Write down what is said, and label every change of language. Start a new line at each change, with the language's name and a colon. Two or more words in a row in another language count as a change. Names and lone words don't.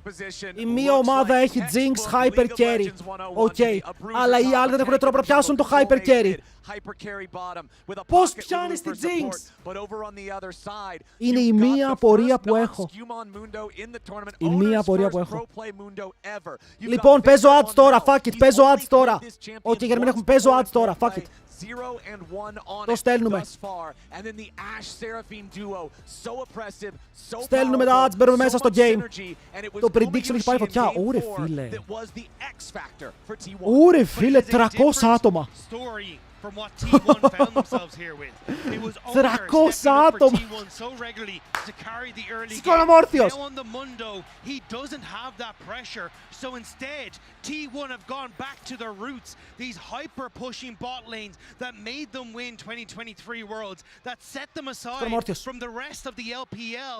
Greek: Η μία ομάδα έχει Jinx,
English: Hyper Carry.
Greek: Οκ. Αλλά οι άλλοι δεν έχουν τρόπο να πιάσουν το
English: Hyper Carry.
Greek: Πώς πιάνεις τη Jinx? Είναι η μία απορία που έχω. Η μία απορία που έχω. Λοιπόν, παίζω ads τώρα,
English: fuck it,
Greek: παίζω ads τώρα. Όχι, για να μην έχουμε, παίζω ads τώρα,
English: fuck it.
Greek: Το στέλνουμε. Στέλνουμε τα ads, μπαίνουμε μέσα στο game. Το prediction έχει πάει φωτιά. Ωρε φίλε. Ωρε φίλε, 300 άτομα.
English: From what T1 found themselves here with. It was Owner stepping up for T1 so regularly to carry the early game. Now on the Mundo, he doesn't have that pressure. So instead, T1 have gone back to their roots. These hyper-pushing bot lanes that made them win 2023 Worlds, that set them aside from the rest of the LPL.